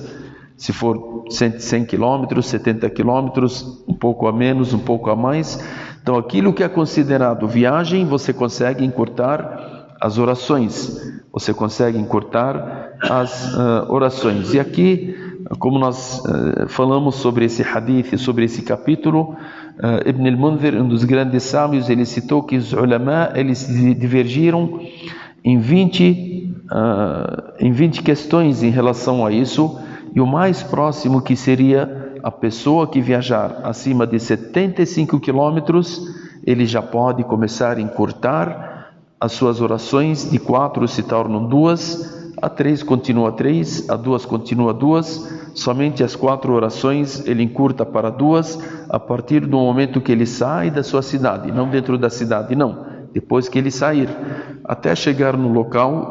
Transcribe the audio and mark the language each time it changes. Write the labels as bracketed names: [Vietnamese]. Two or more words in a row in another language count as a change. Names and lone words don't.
[Portuguese] Se for 100 km, 70 km, um pouco a menos, um pouco a mais. Então aquilo que é considerado viagem, você consegue encurtar as orações. Você consegue encurtar as orações. E aqui, como nós falamos sobre esse hadith, sobre esse capítulo, Ibn al-Mundhir, um dos grandes sábios, ele citou que os ulama, eles divergiram em 20 questões em relação a isso, e o mais próximo que seria a pessoa que viajar acima de 75 quilômetros, ele já pode começar a encurtar as suas orações, de 4 se tornam 2, a 3 continua 3, a 2 continua 2, somente as 4 orações ele encurta para 2 a partir do momento que ele sai da sua cidade, não dentro da cidade, não, depois que ele sair, até chegar no local.